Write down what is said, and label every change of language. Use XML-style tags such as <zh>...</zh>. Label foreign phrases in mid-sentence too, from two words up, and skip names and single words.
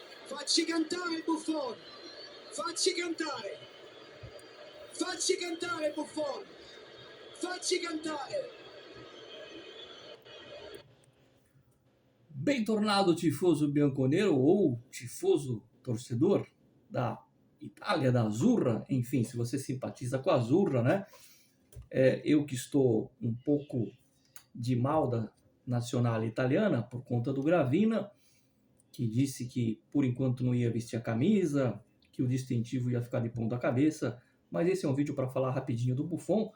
<it>Facci cantare Buffon! Facci cantare! Facci cantare Buffon! Facci cantare! Bentornado, tifoso bianconero</it> <pt>ou tifoso torcedor da Itália, da Azzurra, enfim, se você simpatiza com a Azzurra, né? Eu que estou um pouco de mal da nacional italiana por conta do Gravina, que disse que por enquanto não ia vestir a camisa, que o distintivo ia ficar de ponta cabeça, mas esse é um vídeo para falar rapidinho do Buffon.</pt>